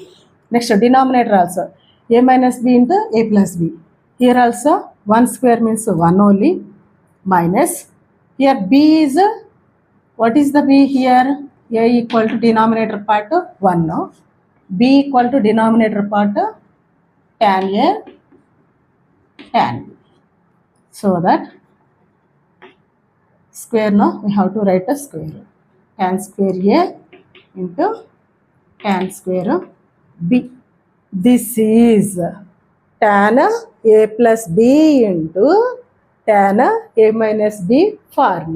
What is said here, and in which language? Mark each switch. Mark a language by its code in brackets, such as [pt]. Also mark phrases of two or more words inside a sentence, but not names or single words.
[en] Next, denominator also a minus b into a plus b. Here also 1 square means 1 only, minus here b is, what is the b here? A equal to denominator part 1 now, b equal to denominator part tan a tan b. So that square now we have to write a square, tan square a into tan square b. This is tan a plus b into tan a minus b formula.